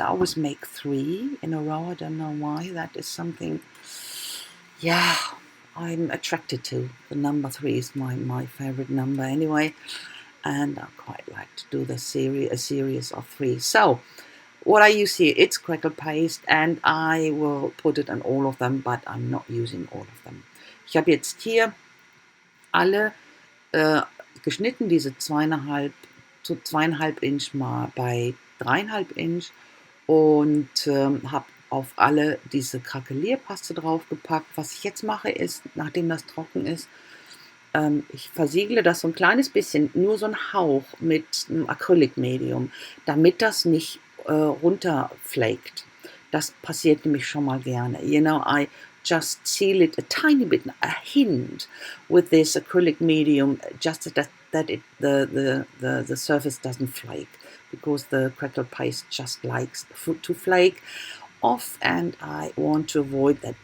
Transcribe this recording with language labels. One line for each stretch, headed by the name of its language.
English: I always make 3 in a row. I don't know why. That is something, yeah, I'm attracted to. The number 3 is my favorite number anyway, and I quite like to do a series of 3. So what I use here, it's crackle paste, and I will put it on all of them, but I'm not using all of them.
German: Ich habe jetzt hier alle geschnitten, diese 2,5 Inch mal bei 3,5 Inch, und habe auf alle diese Krakelierpaste draufgepackt. Was ich jetzt mache ist, nachdem das trocken ist, ich versiegle das so ein kleines bisschen, nur so ein Hauch mit einem Acrylic-Medium, damit das nicht runterflaked. Das passiert nämlich schon mal gerne.
English: You know, I just seal it a tiny bit, a hint, with this acrylic medium, just that the surface doesn't flake, because the crackle paste just likes to flake off, and I want to avoid that.